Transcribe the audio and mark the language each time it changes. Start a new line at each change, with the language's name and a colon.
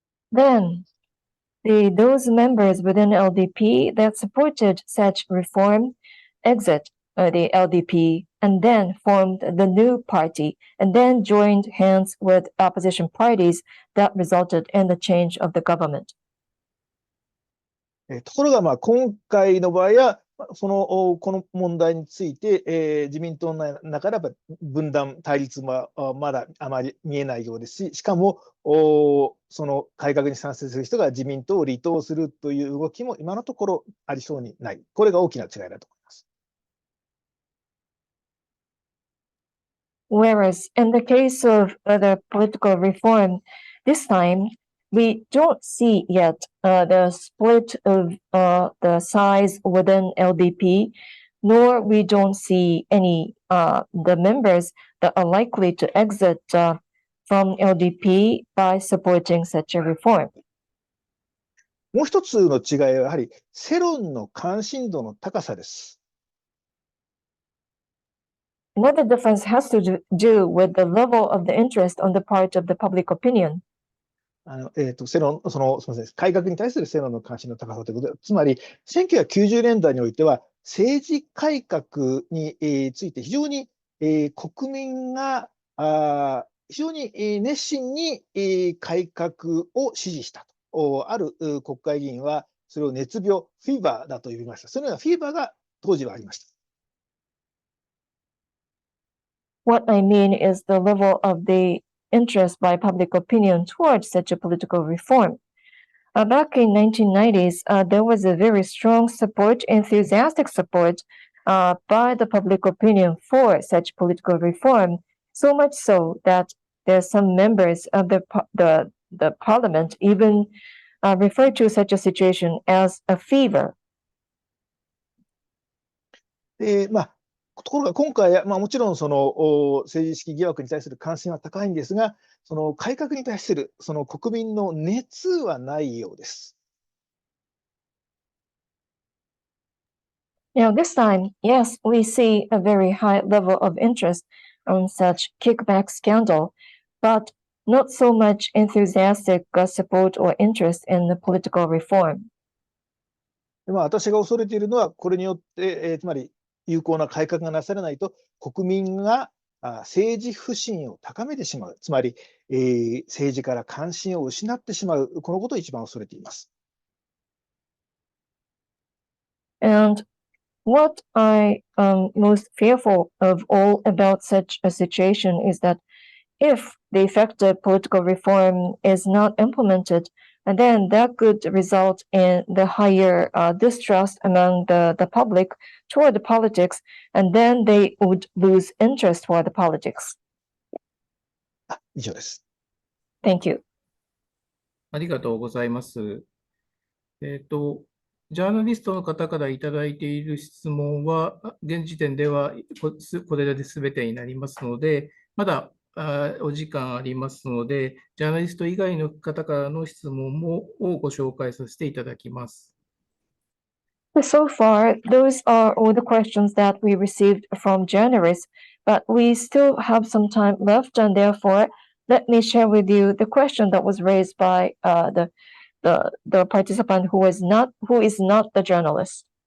English: Then, those members within LDP that supported such reform exit the LDP and then formed the new party and then joined hands with opposition parties that resulted in the change of the government.
Japanese: ところが今回の場合はこの問題について、自民党の中でやっぱ分断、対立はまだあまり見えないようですし、しかもその改革に賛成する人が自民党を離党するという動きも今のところありそうにない。これが大きな違いだと思います。
English: Whereas in the case of the political reform, this time we don't see yet the split of the size within LDP, nor we don't see any the members that are likely to exit from LDP by supporting such a reform.
Japanese: もう一つの違いはやはり世論の関心度の高さです。
English: Another difference has to do with the level of the interest on the part of the public opinion.
Japanese: 世論、すみません、改革に対する世論の関心の高さということで、つまり1990年代においては政治改革について非常に国民が非常に熱心に改革を支持したと。ある国会議員はそれを熱病、フィーバーだと呼びました。そのようなフィーバーが当時はありました。
English: What I mean is the level of the interest by public opinion towards such a political reform. Back in 1990s, there was a very strong support, enthusiastic support by the public opinion for such political reform, so much so that there are some members of the parliament even refer to such a situation as a fever.
Japanese: ところが今回、もちろんその政治資金疑惑に対する関心は高いんですが、その改革に対するその国民の熱はないようです。
English: Now, this time, yes, we see a very high level of interest on such kickback scandal, but not so much enthusiastic support or interest in the political reform.
Japanese: 私が恐れているのは、これによって、つまり有効な改革がなされないと、国民が政治不信を高めてしまう、つまり、政治から関心を失ってしまう、このことを一番恐れています。
English: And what I am most fearful of all about such a situation is that if the effective political reform is not implemented, and then that could result in the higher distrust among the public toward the politics, and then they would lose interest for the politics.
Japanese: 以上です。
English: Thank you.
Japanese: ありがとうございます。ジャーナリストの方からいただいている質問は、現時点ではこれで全てになりますので、まだお時間ありますので、ジャーナリスト以外の方からの質問をご紹介させていただきます。
English: So far, those are all the questions that we received from journalists, but we still have some time left, and therefore, let me share with you the question that was raised by the participant who is not the journalist.